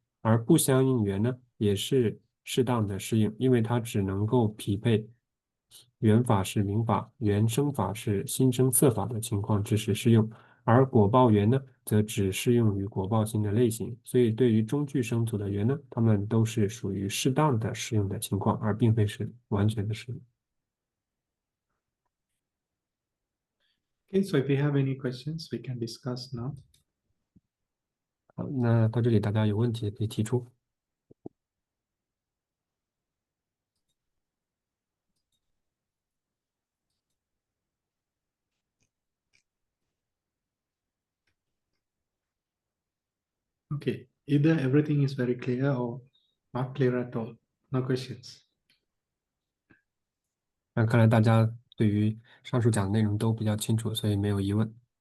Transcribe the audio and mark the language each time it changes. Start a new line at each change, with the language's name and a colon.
Chinese: 而不相应缘呢，也是适当的适应，因为它只能够匹配缘法是明法，缘生法是心生色法的情况之时适用。而果报缘呢，则只适用于果报心的类型，所以对于中具生组的缘呢，它们都是属于适当的适用的情况，而并非是完全的适用。
English: Okay, so if you have any questions, we can discuss now.
Chinese: 好，那到这里大家有问题可以提出。
English: Okay, either everything is very clear or not clear at all. No questions.
Chinese: 那看来大家对于上述讲的内容都比较清楚，所以没有疑问。